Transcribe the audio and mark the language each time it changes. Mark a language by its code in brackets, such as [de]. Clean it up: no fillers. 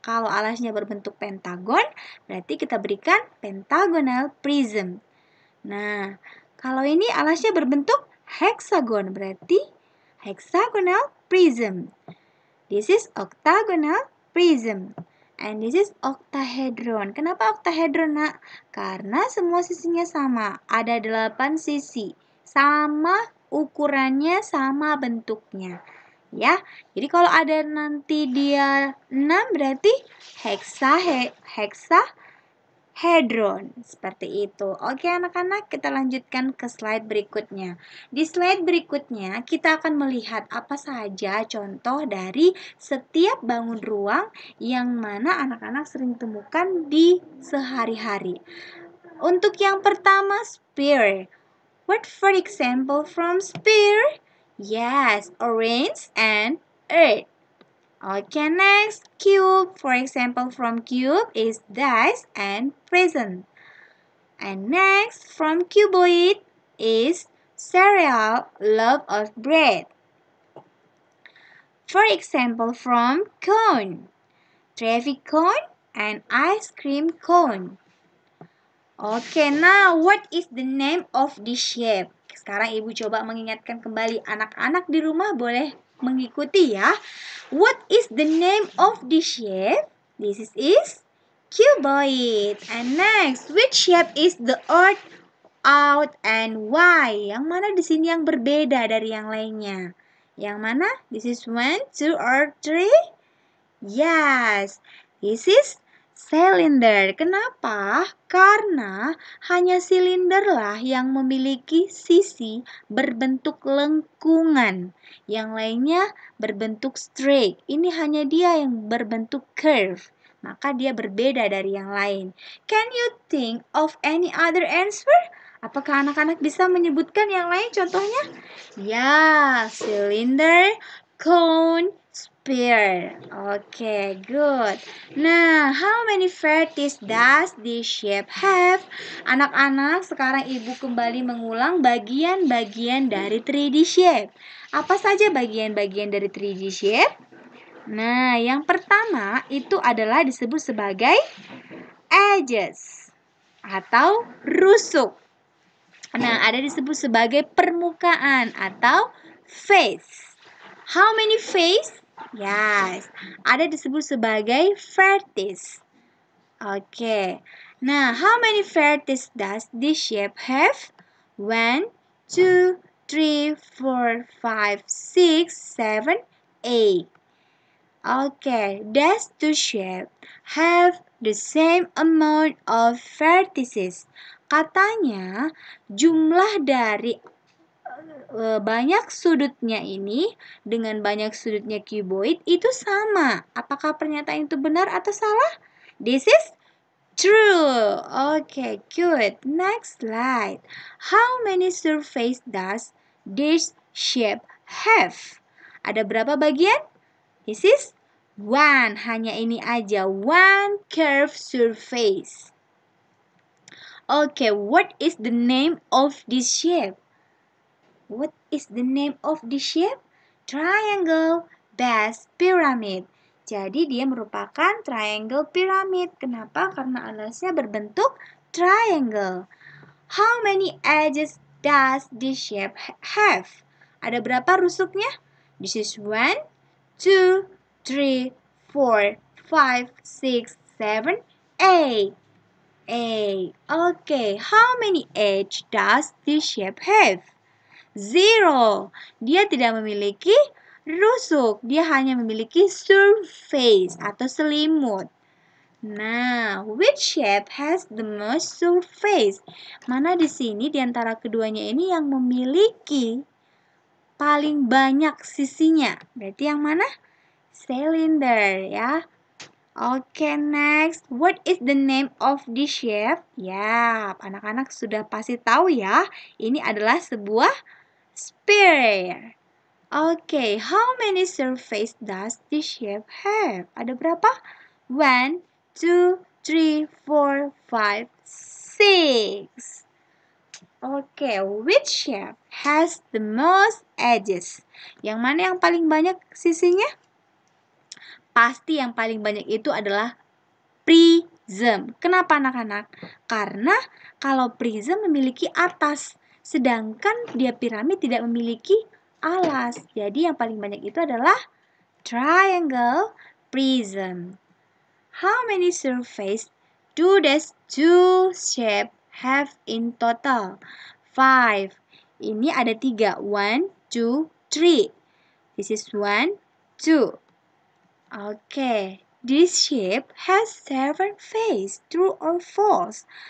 [id] Kalau alasnya berbentuk pentagon, berarti kita berikan pentagonal prism. Nah, kalau ini alasnya berbentuk hexagon, berarti hexagonal prism. [en] This is octagonal prism. And this is octahedron. [id] Kenapa octahedron, Nak? Karena semua sisinya sama. Ada 8 sisi. Sama ukurannya, sama bentuknya. Ya, jadi kalau ada nanti dia 6 berarti hexahedron. Seperti itu. Oke anak-anak, kita lanjutkan ke slide berikutnya. Di slide berikutnya kita akan melihat apa saja contoh dari setiap bangun ruang yang mana anak-anak sering temukan di sehari-hari. Untuk yang pertama, sphere. [en] What for example from sphere? Yes, orange and earth. Okay, next, cube. For example, from cube is dice and present. And next, from cuboid is cereal, loaf of bread. For example, from cone, traffic cone and ice cream cone. Okay, now what is the name of this shape? [id] Sekarang Ibu coba mengingatkan kembali, anak-anak di rumah boleh mengikuti ya. [en] What is the name of this shape? This is cuboid. And next, which shape is the earth, out, and why? [id] Yang mana di sini yang berbeda dari yang lainnya? Yang mana? [en] This is 1, 2, or 3? Yes, this is silinder. [id] Kenapa? Karena hanya silinderlah yang memiliki sisi berbentuk lengkungan. Yang lainnya berbentuk straight. Ini hanya dia yang berbentuk curve. Maka dia berbeda dari yang lain. [en] Can you think of any other answer? [id] Apakah anak-anak bisa menyebutkan yang lain contohnya? Ya, cylinder, [en] cone, sphere. Okay, good. Nah, how many vertices does this shape have? [id] Anak-anak, sekarang Ibu kembali mengulang bagian-bagian dari 3D shape. Apa saja bagian-bagian dari 3D shape? Nah, yang pertama itu adalah disebut sebagai edges atau rusuk. Nah, ada disebut sebagai permukaan atau face. [en] How many face? Yes, [id] ada disebut sebagai vertices. Oke. [en] Nah, how many vertices does this shape have? 1, 2, 3, 4, 5, 6, 7, 8. Okay, does the shape have the same amount of vertices? [id] Katanya jumlah dari banyak sudutnya ini dengan banyak sudutnya cuboid itu sama. Apakah pernyataan itu benar atau salah? [en] This is true. Okay, good. Next slide. How many surface does this shape have? [id] Ada berapa bagian? [en] This is one. [id] Hanya ini aja. [en] One curved surface. Okay, what is the name of this shape? What is the name of this shape? Triangle base pyramid. [id] Jadi dia merupakan triangle pyramid. Kenapa? Karena alasnya berbentuk triangle. [en] How many edges does this shape have? [id] Ada berapa rusuknya? [en] This is 1, 2, 3, 4, 5, 6, 7, 8. 8. Okay, how many edges does this shape have? 0. [id] Dia tidak memiliki rusuk. Dia hanya memiliki surface atau selimut. [en] Nah, which shape has the most surface? [id] Mana di sini di antara keduanya ini yang memiliki paling banyak sisinya? Berarti yang mana? Cylinder ya. Oke, next. [en] What is the name of this shape? [id] Ya, anak-anak sudah pasti tahu ya. Ini adalah sebuah sphere. [en] Okay, how many surface does this shape have? [id] Ada berapa? [en] 1, 2, 3, 4, 5, 6. Okay, which shape has the most edges? [id] Yang mana yang paling banyak sisinya? Pasti yang paling banyak itu adalah prism. Kenapa anak-anak? Karena kalau prism memiliki atas, sedangkan dia piramid tidak memiliki alas. Jadi yang paling banyak itu adalah triangle prism. [en] How many surface do these two shape have in total? [id] 5. Ini ada 3. 1, 2, 3. [en] This is 1, 2. Okay. This shape has 7 faces. True or false?